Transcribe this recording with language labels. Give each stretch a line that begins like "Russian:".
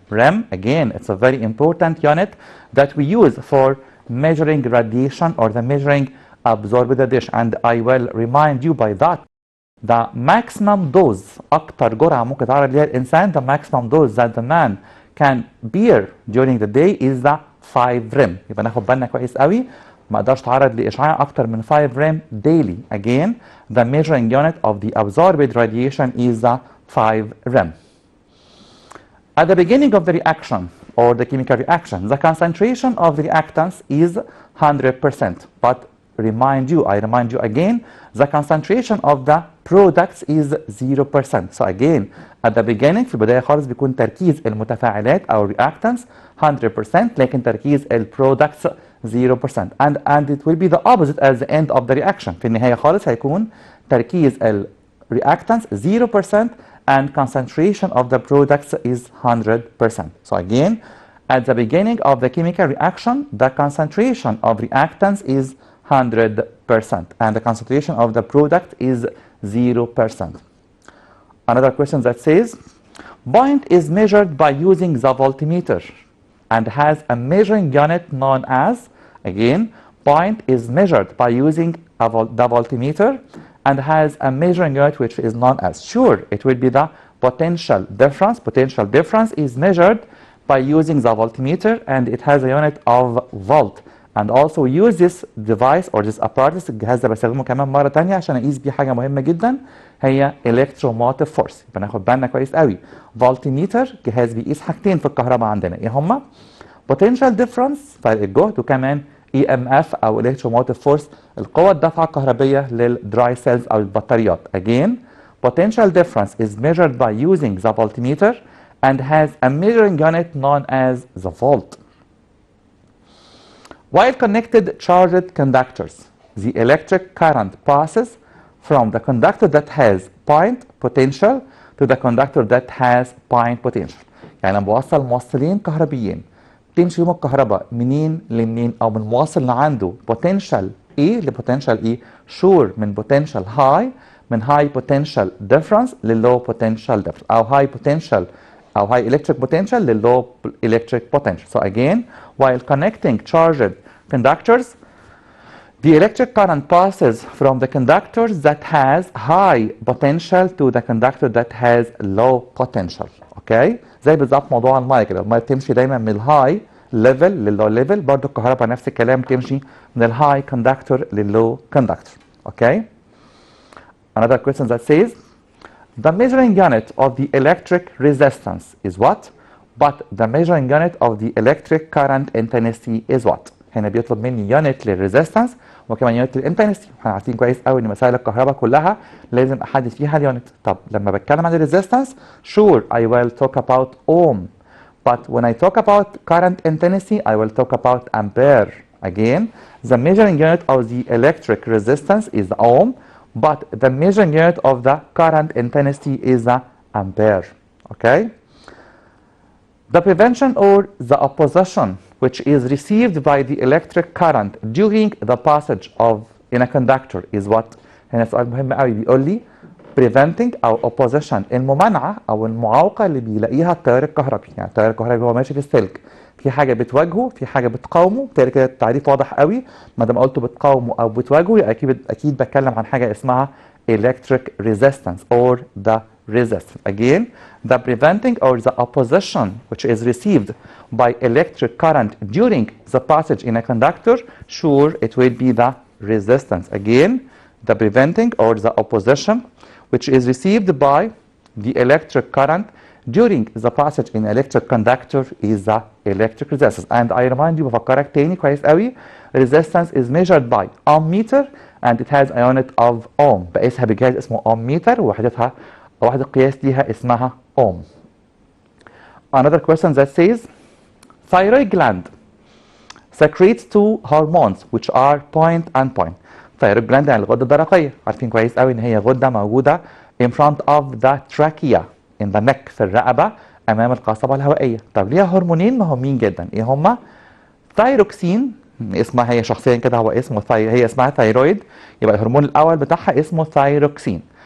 English: Rem, again, it's a very important unit that we use for measuring radiation or the measuring absorbed radiation, and I will remind you by that the maximum dose
Arabic: أكتر جرعة ممكن تعرض ليها الإنسان,
English: the maximum dose that the man can bear during the day is the 5 rem.
Arabic: يبقى ناخد بالنا كويس قوي ما اقدرش اتعرض لإشعاع أكتر من 5 rem daily.
English: Again, the measuring unit of the absorbed radiation is the 5 rem. At the beginning of the reaction or the chemical reaction, the concentration of the reactants is 100%. But I remind you again, the concentration of the products is 0%. So again, at the beginning
Arabic: في البداية خالص بيكون تركيز المتفاعلات أو reactants 100% لكن تركيز products 0%.
English: And it will be the opposite at the end of the reaction.
Arabic: في النهاية خالص هيكون تركيز reactants 0%
English: and concentration of the products is 100%. So again, at the beginning of the chemical reaction, the concentration of reactants is 100% and the concentration of the product is 0%. Another question that says, point is measured by using the voltmeter and has a measuring unit known as, again, point is measured by using the voltmeter and has a measuring unit which is known as, sure, it will be the potential difference. Potential difference is measured by using the voltmeter and it has a unit of volt. And also use this device or this apparatus,
Arabic: الجهاز ده بستخدمه كمان مرة تانية عشان أقيس بيه حاجة مهمة جدا هي electromotive force. يبقى ناخد بالنا كويس قوي. voltmeter جهاز بيقيس حاجتين في الكهرباء عندنا، إيه هما؟ potential difference فرق الجهد وكمان EMF أو electromotive force القوة الدافعة الكهربية للدراي سيلز أو البطاريات.
English: Again, potential difference is measured by using the voltmeter and has a measuring unit known as the volt. While connected charged conductors, the electric current passes from the conductor that has point potential to the conductor that has point potential.
Arabic: يعني لما بوصل موصلين كهربيين تمشي يوم الكهرباء منين لمنين او من واصل لعنده potential ايه لبوتنشال ايه؟ sure من potential high من high potential difference للlow potential difference او high potential او high electric potential للlow electric potential.
English: So again, while connecting charged conductors, the electric current passes from the conductor that has high potential to the conductor that has low potential.
Arabic: اوكي؟ زي بالظبط موضوع المايك، المايك تمشي دايما من الهاي ليفل لللو ليفل، برضه الكهرباء نفس الكلام تمشي من الهاي كوندكتور لللو كوندكتور.
English: Okay? Another question that says the measuring unit of the electric resistance is what? But the measuring unit of the electric current intensity is what?
Arabic: هنا بيطلب مني يونت للريزيستنس وكمان يونت للانتنسيتي. احنا عارفين كويس قوي ان مسائل الكهرباء كلها لازم احدد فيها اليونت. طب لما بتكلم عن الريزيستنس
English: sure I will talk about ohm, but when I talk about current intensity I will talk about ampere. Again, the measuring unit of the electric resistance is the ohm, but the measuring unit of the current intensity is the ampere. Okay? The prevention or the opposition which is received by the electric current during the passage of in a conductor is what?
Arabic: هنا سؤال مهم قوي بيقول لي preventing أو opposition الممانعة أو المعوقة اللي بيلاقيها التيار الكهربي. يعني التيار الكهربي هو ماشي في السلك، في حاجة بتواجهه في حاجة بتقاومه، بالتالي كده التعريف واضح قوي. ما دام قلت بتقاومه أو بتواجهه يبقى أكيد بتكلم عن حاجة اسمها electric resistance or the resistance.
English: Again, the preventing or the opposition which is received by electric current during the passage in a conductor, sure it will be the resistance. Again, the preventing or the opposition which is received by the electric current during the passage in electric conductor is the electric resistance. And I remind you
Arabic: بفكرك تاني كويس قوي
English: resistance is measured by ohm meter and it has a unit of ohm.
Arabic: بقيسها بجهاز اسمه ohm meter ووحدتها وحدة قياس ليها اسمها ohm.
English: Another question that says thyroid gland secretes two hormones which are point and point.
Arabic: thyroid gland يعني الغدة الدرقية، عارفين كويس قوي ان هي غدة موجودة
English: in front of the trachea in the neck
Arabic: في الرقبة امام القصبة الهوائية. طب ليها هرمونين مهمين جدا، ايه هما؟ ثايروكسين اسمها هي شخصيا كده هو اسمه هي اسمها ثايرويد، يبقى الهرمون الاول بتاعها اسمه ثايروكسين.